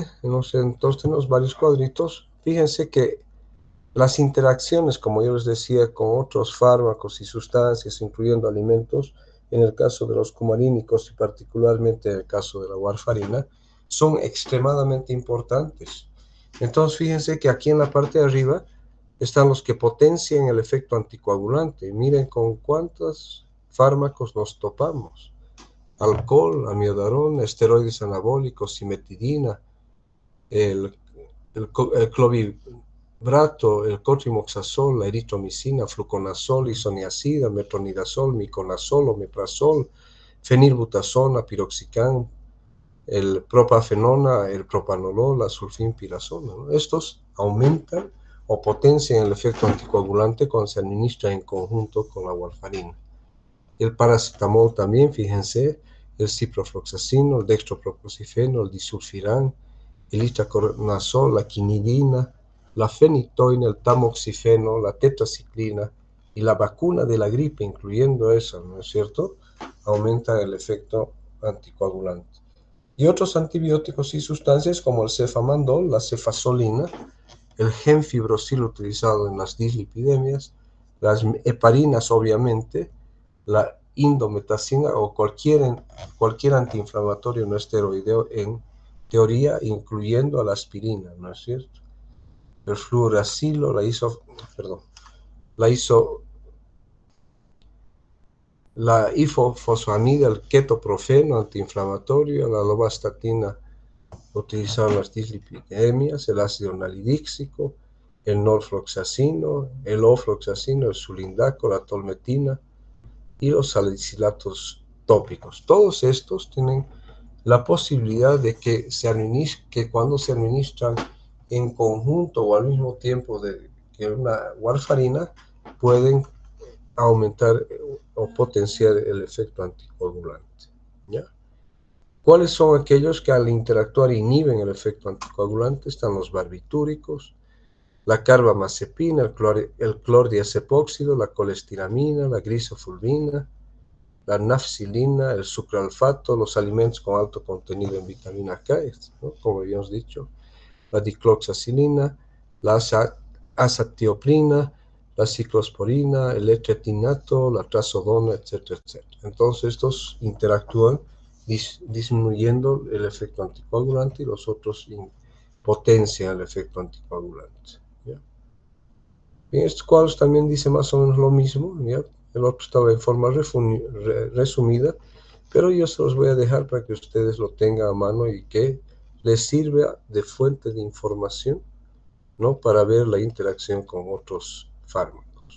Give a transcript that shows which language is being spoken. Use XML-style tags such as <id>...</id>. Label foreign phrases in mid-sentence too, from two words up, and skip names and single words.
<es>Entonces tenemos varios cuadritos. Fíjense que las interacciones, como yo les decía, con otros fármacos y sustancias, incluyendo alimentos, en el caso de los cumarínicos y particularmente en el caso de la warfarina, son extremadamente importantes. Entonces, fíjense que aquí en la parte de arriba están los que potencian el efecto anticoagulante. Miren con cuántos fármacos nos topamos: alcohol, amiodarona, esteroides anabólicos, cimetidina, el clovibrato, el cotrimoxazol, la eritromicina, fluconazol, isoniazida, metronidazol, miconazol, omeprazol, fenilbutazona, piroxicam, el propafenona, el propanolol, la sulfinpirazona, ¿no? Estos aumentan o potencian el efecto anticoagulante cuando se administra en conjunto con la warfarina. El paracetamol también, fíjense, el ciprofloxacino, el dextroproposifeno, el disulfiram, el itraconazol, la quinidina, la fenitoína, el tamoxifeno, la tetraciclina y la vacuna de la gripe, incluyendo esa, ¿no es cierto?, aumenta el efecto anticoagulante. Y otros antibióticos y sustancias como el cefamandol, la cefazolina, el gemfibrocil utilizado en las dislipidemias, las heparinas obviamente, la indometacina o cualquier antiinflamatorio no esteroideo en teoría, incluyendo a la aspirina, ¿no es cierto? El fluoracilo, la ifosfamida, el ketoprofeno antiinflamatorio, la lovastatina utilizado en las dislipidemias, el ácido nalidíxico, el norfloxacino, el ofloxacino, el sulindaco, la tolmetina y los salicilatos tópicos. Todos estos tienen la posibilidad de que cuando se administran en conjunto o al mismo tiempo que una warfarina, pueden aumentar o potenciar el efecto anticoagulante. ¿Ya? ¿Cuáles son aquellos que al interactuar inhiben el efecto anticoagulante? Están los barbitúricos, la carbamazepina, el clordiazepóxido, la colestiramina, la grisofulvina, la nafcilina, el sucralfato, los alimentos con alto contenido en vitamina K, ¿no?, como habíamos dicho, la dicloxacilina, la azatioprina, la ciclosporina, el etretinato, la trazodona, etcétera, etcétera. Entonces estos interactúan disminuyendo el efecto anticoagulante y los otros potencian el efecto anticoagulante. ¿Ya? Bien, estos cuadros también dicen más o menos lo mismo, ¿ya? El otro estaba en forma resumida, pero yo se los voy a dejar para que ustedes lo tengan a mano y que les sirva de fuente de información, ¿no?, para ver la interacción con otros fármacos.</es>